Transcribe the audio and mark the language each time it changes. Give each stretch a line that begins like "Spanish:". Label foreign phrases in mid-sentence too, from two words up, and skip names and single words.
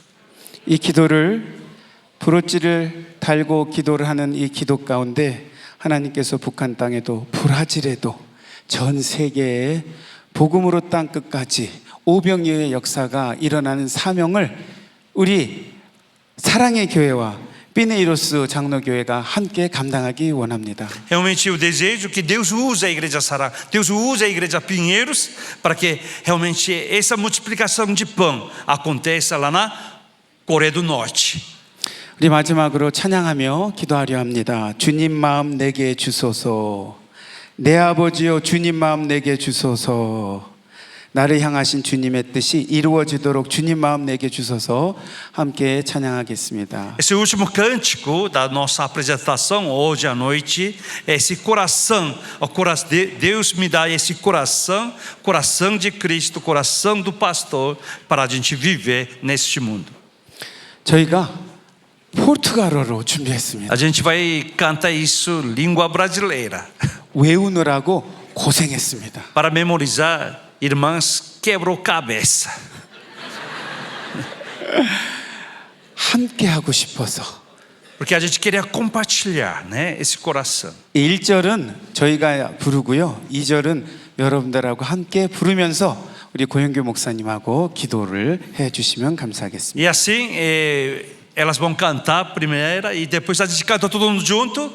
Korean: 이 기도를 브로치를 달고 기도를 하는 이 기도 가운데 하나님께서 북한 땅에도 브라질에도 전 세계에 복음으로 땅 끝까지 오병이어의 역사가 일어나는 사명을 우리 사랑의 교회와 피네이로스 장로교회가 함께 감당하기 원합니다.
Portuguese: Realmente eu desejo que Deus use a igreja Sarang, Deus use a igreja Pinheiros, para que realmente essa multiplicação de pão aconteça lá na Coreia do Norte.
Korean: 우리 마지막으로 찬양하며 기도하려 합니다. 주님 마음 내게 주소서. 내 아버지여 주님 마음 내게 주소서. 나를 향하신 주님의 뜻이 이루어지도록 주님 마음 내게 주소서. 함께 찬양하겠습니다.
Portuguese: Esse último cântico da nossa apresentação hoje à noite, esse coração, Deus me dá esse coração, coração de Cristo, coração do pastor, para a gente viver neste mundo.
Korean: 저희가 포르투갈어로 준비했습니다.
Portuguese: A gente vai cantar isso língua brasileira.
Korean: 외우느라고 고생했습니다.
Portuguese: Para memorizar, irmãs, quebrou cabeça.
Korean: 함께 하고 싶어서.
Portuguese: Porque a gente queria compartilhar, né, esse coração.
Korean: 1절은 저희가 부르고요. 2절은 여러분들하고 함께 부르면서 우리 고영규 목사님하고 기도를 해 주시면 감사하겠습니다.
Portuguese: E assim, elas vão cantar a primeira e depois a gente canta todo mundo junto.